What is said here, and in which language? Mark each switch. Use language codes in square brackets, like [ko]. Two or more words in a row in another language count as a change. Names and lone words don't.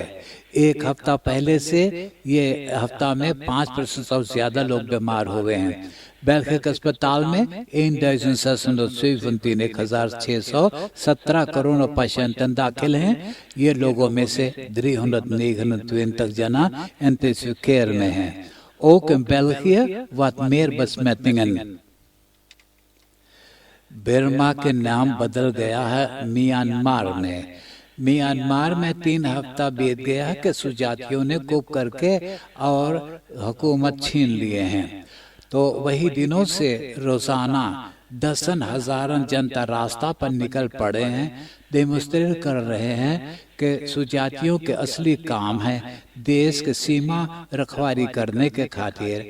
[hns] एक हफ्ता पहले से ये हफ्ता में 5% से ज्यादा लोग बीमार हुए हैं। बेल्जियम के अस्पताल में 1617 [en] corona patiënt [hns] दाखिल हैं। ये लोगों में से 329 जना [en] intensive care [hns] में हैं। [nl] Ook in België wat meer besmettingen। [hns] बर्मा के नाम बदल गया है म्यांमार में। म्यांमार में 3 हफ्ता बीत गया है कि सुजातियों ने कूप करके और हुकूमत छीन लिए हैं। तो वही दिनों से रोजाना 10,000 जनता रास्ता पर निकल पड़े हैं, डेमोन्स्ट्रेट कर रहे हैं कि सुजातियों के असली काम है देश के सीमा रखवारी करने के खातिर।